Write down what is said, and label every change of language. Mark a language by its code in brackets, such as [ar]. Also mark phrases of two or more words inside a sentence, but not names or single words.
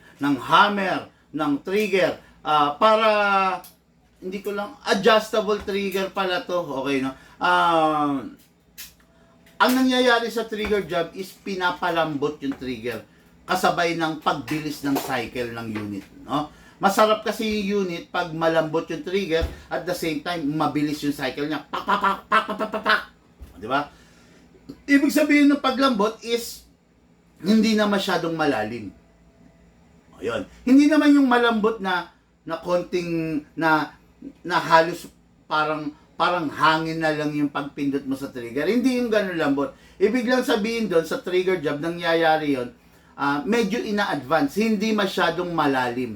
[tl] Ng hammer, ng trigger, para hindi ko lang, [en] adjustable trigger [tl] pala to, okay, no? Ang nangyayari sa [en] trigger job [tl] is pinapalambot yung trigger kasabay ng pagbilis ng cycle ng unit, no? Masarap kasi yung unit pag malambot yung trigger, [en] at the same time [tl] mabilis yung cycle niya. Pak pak pak pak pak pak pak, pak. Di ba? Ibig sabihin ng paglambot is hindi na masyadong malalim. Ayun. Hindi naman yung malambot na konting na halos parang hangin na lang yung pagpindot mo sa trigger. Hindi yung ganun lambot. Ibig lang sabihin doon sa [en] trigger job, [tl] nangyayari yon, medyo ina-advance, hindi masyadong malalim.